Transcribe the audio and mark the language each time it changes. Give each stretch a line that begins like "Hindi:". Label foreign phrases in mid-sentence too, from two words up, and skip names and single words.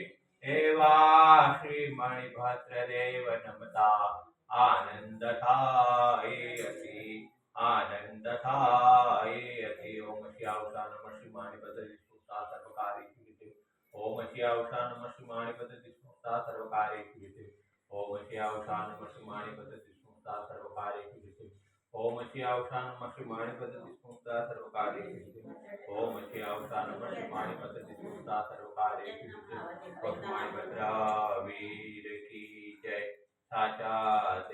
Gujarati: એવા શ્રી મણિભદ્ર દેવ નમતા આનંદ થાય અતિ, આનંદ થાય અતિ।
Sanskrit: ओम श्यावता नमः श्री मणिभद्र दिस्मुक्ता सर्वकार्येषु सिद्धि। ओम श्यावता नमः श्री मणिभद्र दिस्मुक्ता सर्वकार्येषु सिद्धि। ओम श्यावता नमः श्री मणिभद्र दिस्मुक्ता सर्वकार्येषु सिद्धि। ओम श्यावता नमः श्री मणिभद्र दिस्मुक्ता सर्वकार्येषु सिद्धिः। ओम श्यावता नमः श्री मणिभद्र दिस्मुक्ता सर्वकार्येषु सिद्धिः।
Hindi: मणिभद्र वीर की जय। साचा